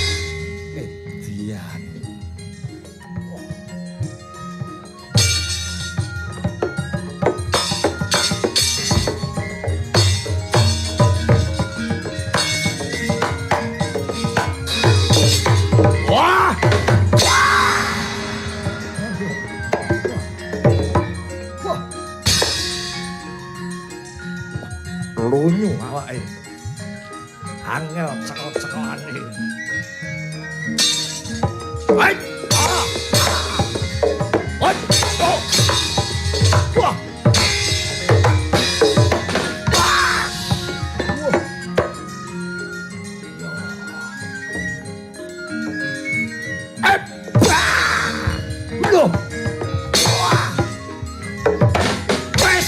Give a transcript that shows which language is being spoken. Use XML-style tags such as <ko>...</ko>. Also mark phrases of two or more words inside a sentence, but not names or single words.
<jv>Edian. Wah! Lunyu awake. Angel cekel-cekelane. Hai! Ah! Hai! Oh! Wah! Loh! Wah! Wes!</jv>